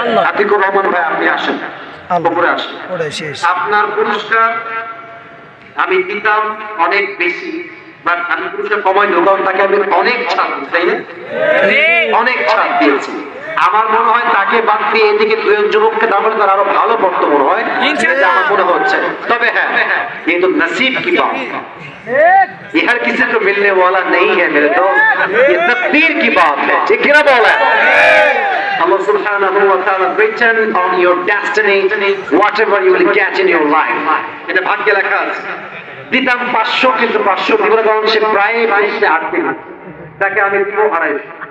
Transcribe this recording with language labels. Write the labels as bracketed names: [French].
[Bangla] আতিকুর রহমান ভাই আপনি আসেন, উপরে আসেন। আপনার পুরস্কার আমি দিতাম অনেক বেশি, বাট আমি পুরস্কার কমাই দেবো, কারণ তাকে আমি অনেক ছাড় দিই, তাই না? অনেক ছাড় দিয়েছি। আমার মনে হয় তাকে বাদ দিয়ে এদিকে 2 যুবককে দাম তার আরো ভালো পড়তে মনে হয়, আমার মনে হচ্ছে। তবে হ্যাঁ, [Hindi] ये तो नसीब की बात है, ये हर किसी को मिलने वाला नहीं है मेरे दोस्त, ये तकदीर की बात है। ठीक है ना बोला? [English] Allah subhanahu wa ta'ala written on your destiny whatever you will get in your life. [Bangla] এটা ভাগ্যে লেখা আছে। দিতাম 500, কিন্তু 500 দিব না, কারণ সে প্রায় 8 দিন, তাকে আমি দিব 250।